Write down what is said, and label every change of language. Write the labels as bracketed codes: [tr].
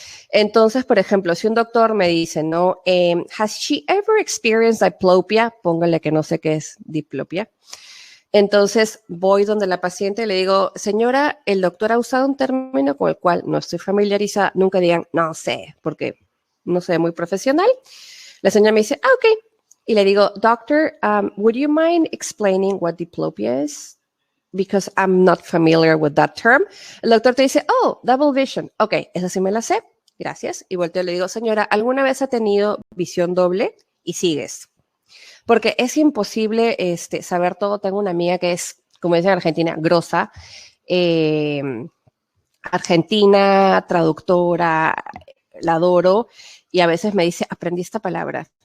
[es] Entonces, por ejemplo, si un doctor me dice, ¿no? [en] ¿Has she ever experienced diplopia? [es] Póngale que no sé qué es diplopia. Entonces voy donde la paciente y le digo, señora, el doctor ha usado un término con el cual no estoy familiarizada. Nunca digan, no sé, porque no sé, muy profesional. La señora me dice, ok. Y le digo, doctor, [en] would you mind explaining what diplopia is? Because I'm not familiar with that term. [es] El doctor te dice, [en] oh, double vision. [es] Ok, esa sí me la sé. Gracias. Y volteo y le digo, señora, ¿alguna vez ha tenido visión doble? Y sigues. Porque es imposible saber todo. Tengo una amiga que es, como dicen en Argentina, grosa, eh, argentina, traductora, la adoro, y a veces me dice, aprendí esta palabra.